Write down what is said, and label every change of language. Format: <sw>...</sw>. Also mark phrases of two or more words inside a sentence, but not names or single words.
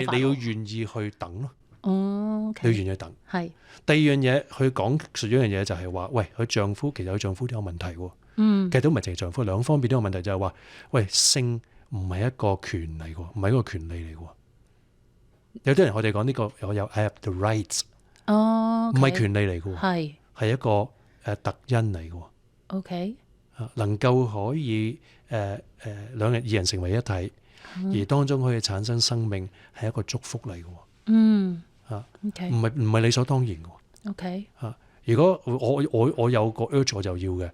<yue>但係你要願意去等咯。你要願意等。第二樣嘢，佢講述咗一樣嘢就係話，喂，佢丈夫其實佢丈夫都有問題喎。其實都唔係淨係丈夫，兩方面都有問題，就係話，喂，性唔係一個權利喎，唔係一個權利嚟喎。有啲人我哋講呢個我有</yue> <en>I have the rights，</en> <yue>唔係權利嚟嘅，係一個特恩嚟嘅。OK，能夠可以二人成為一體，而當中可以產生生命，係一個祝福嚟嘅。唔係理所當然嘅。OK，如果我有個 urge 我就要嘅。</yue>